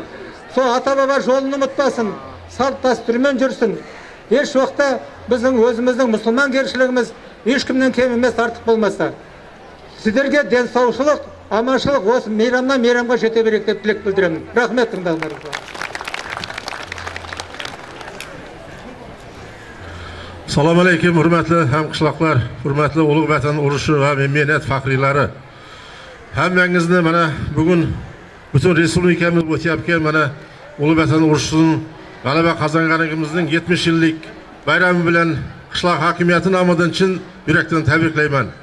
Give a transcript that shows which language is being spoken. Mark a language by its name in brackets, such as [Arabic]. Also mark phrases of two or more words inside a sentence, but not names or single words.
[Kazakh] Сол ата-баба жолын ұмытпасын, салт дәстүрмен жүрсін. Еш уақытта біздің өзіміздің мұсылман кершілігіміз ешкімнен кем емес, артық болмаса. Сіздерге денсаушылық, аманшылық осы мейрамнан мейрамға жете берейік деп тілек білдіремін. Рахмет тыңдағандарыңызға. [Uzbek] Assalomu alaykum, hurmatli hamqishloqlar, hurmatli ulug' vatan urushi va mehnat faxriylari. Hammangizni mana bugun butun respublikamiz o'tayotgan mana ulug' vatan urushining g'alaba qozonganligimizning 70 yillik bayrami bilan qishloq hokimiyati nomidan chin yurakdan tabriklayman.